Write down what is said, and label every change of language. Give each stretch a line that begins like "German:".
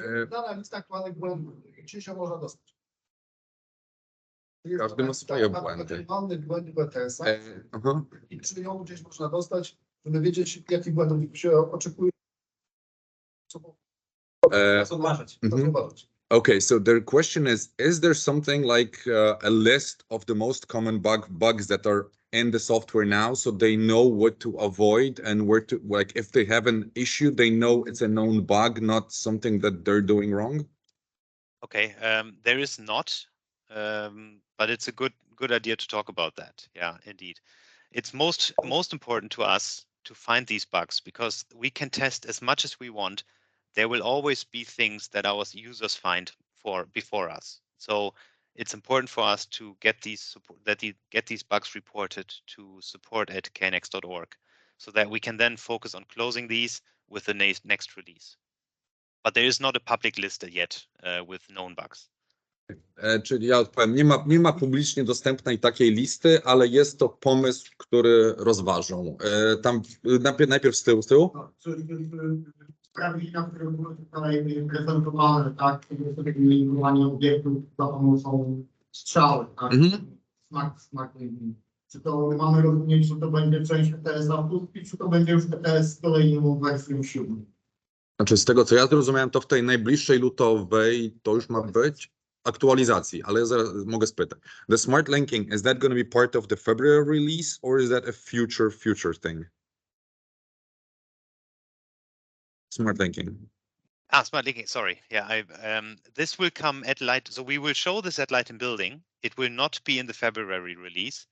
Polish: Dana lista aktualnych błędów, czy się można dostać? Każdy ma swoje błędy. Aktualnych błędów ETS-a Aha. i czy ją gdzieś można dostać, żeby wiedzieć, jakich błędów się oczekuje, co Uważać. Mhm. zauważyć.
English: Okay, so their question is there something like a list of the most common bugs that are in the software now, so they know what to avoid and where to, like, if they have an issue, they know it's a known bug, not something that they're doing wrong? Okay, there is not, but it's a good idea to talk about that. Yeah, indeed. It's most important to us to find these bugs because we can test as much as we want. There will always be things that our users find before us. So it's important for us to get these bugs reported to support@knex.org so that we can then focus on closing these with the next release. But there is not a public list yet with known bugs.
Polish: Czyli ja odpowiem, nie ma publicznie dostępnej takiej listy, ale jest to pomysł, który rozważą. Tam najpierw z tyłu. No, czyli sprawdzenia, które były tutaj prezentowane, tak, linkowanie obiektów za pomocą strzały, tak, smart linking. Czy to mamy rozumieć, że to będzie część ETS-a, czy to będzie już ETS z kolejną wersją 7? Znaczy z tego co ja zrozumiałem, to w tej najbliższej lutowej to już ma być aktualizacji, ale zaraz mogę spytać.
English: The smart linking, is that going to be part of the February release or is that a future thing? Smart linking. Smart linking. Sorry. Yeah, this will come at Light. So we will show this at Light & Building. It will not be in the February release,